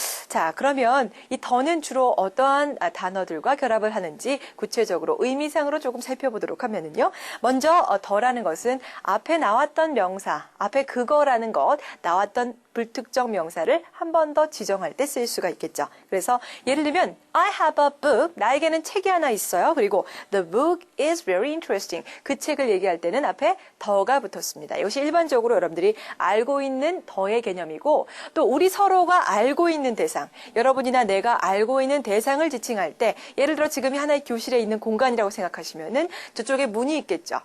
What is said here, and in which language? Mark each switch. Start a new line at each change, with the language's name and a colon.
Korean: 자, 그러면 이 더는 주로 어떠한 단어들과 결합을 하는지 구체적으로 의미상으로 조금 살펴보도록 하면은요. 먼저 더라는 것은 앞에 나왔던 명사, 앞에 그거라는 것, 나왔던 불특정 명사를 한 번 더 지정할 때 쓸 수가 있겠죠. 그래서 예를 들면
English: I have a book.
Korean: 나에게는 책이 하나 있어요. 그리고
English: the book is very interesting.
Korean: 그 책을 얘기할 때는 앞에 더가 붙었습니다. 이것이 일반적으로 여러분들이 알고 있는 더의 개념이고 또 우리 서로가 알고 있는 대상, 여러분이나 내가 알고 있는 대상을 지칭할 때 예를 들어 지금 하나의 교실에 있는 공간이라고 생각하시면은 저쪽에 문이 있겠죠.